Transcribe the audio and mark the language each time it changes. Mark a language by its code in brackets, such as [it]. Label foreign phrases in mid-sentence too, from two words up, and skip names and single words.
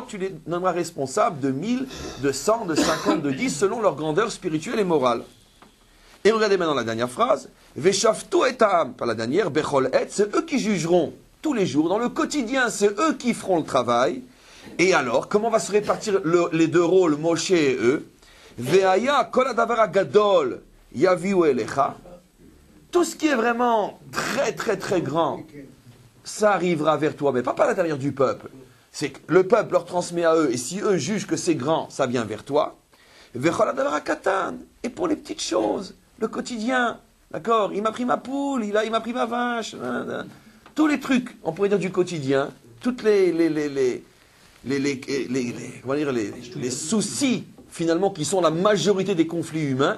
[fr] Tu les nommeras responsables de 1000, de 100, de 50, de 10, selon leur grandeur spirituelle et morale. Et regardez maintenant la dernière phrase. [he] Veshaftu etam, [fr] pas la dernière, [he] Bechol et, [fr] c'est eux qui jugeront tous les jours. Dans le quotidien, c'est eux qui feront le travail. Et alors, comment va se répartir les deux rôles, Moshe et eux? [he] Veaya kol adavar gadol yaviu elecha. [fr] Tout ce qui est vraiment très très très grand, ça arrivera vers toi, mais pas par l'intérieur du peuple. C'est que le peuple leur transmet à eux, et si eux jugent que c'est grand, ça vient vers toi. [he] Vechol adavar katan. [fr] Et pour les petites choses, le quotidien, d'accord? Il m'a pris ma poule, il m'a pris ma vache. Tous les trucs, on pourrait dire du quotidien, toutes les soucis, finalement, qui sont la majorité des conflits humains.